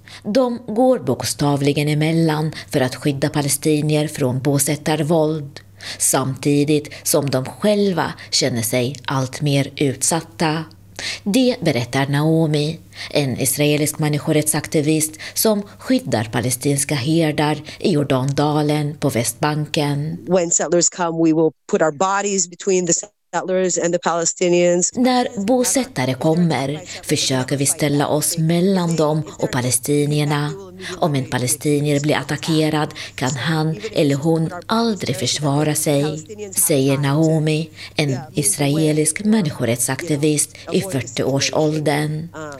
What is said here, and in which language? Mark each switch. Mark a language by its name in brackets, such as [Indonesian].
[Swedish] De går bokstavligen emellan för att skydda palestinier från bosättarvåld, samtidigt som de själva känner sig allt mer utsatta. Det berättar Naomi, en israelisk människorättsaktivist som skyddar palestinska herdar i Jordandalen på Västbanken. [English] When settlers come, we will put our bodies between the settlers and the Palestinians. [Swedish] När bosättare kommer försöker vi ställa oss mellan dem och palestinierna. Om en palestinier blir attackerad kan han eller hon aldrig försvara sig, säger Naomi, en israelisk människorättsaktivist i 40-årsåldern.